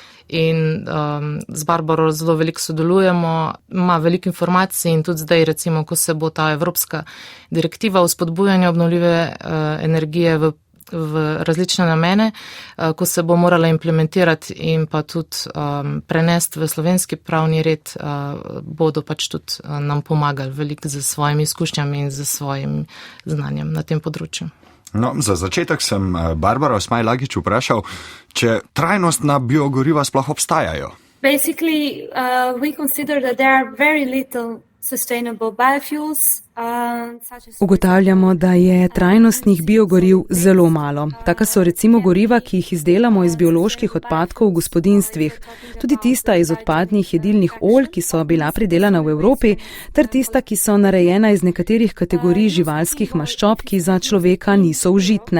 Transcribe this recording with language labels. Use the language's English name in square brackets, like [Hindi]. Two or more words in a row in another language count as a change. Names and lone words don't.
[Slovenian] In z Barbaro zelo veliko sodelujemo, ima veliko informacij in tudi zdaj recimo, ko se bo ta evropska direktiva o spodbujanju obnovljive energije v različne namene, ko se bo morala implementirati in pa tudi prenesti v slovenski pravni red, bodo pač tudi nam pomagali veliko z svojimi izkušnjami in z svojim znanjem na tem področju. No, za začetek sem Barbaro Smajlagić vprašal, če trajnostna biogoriva sploh obstajajo. [English] Basically, we consider that there are very little sustainable biofuels. [Slovenian] Ugotavljamo, da je trajnostnih biogoriv zelo malo. Taka so recimo goriva, ki jih izdelamo iz bioloških odpadkov v gospodinjstvih. Tudi tista iz odpadnih jedilnih olj, ki so bila pridelana v Evropi, ter tista, ki so narejena iz nekaterih kategorij živalskih maščob, ki za človeka niso užitne.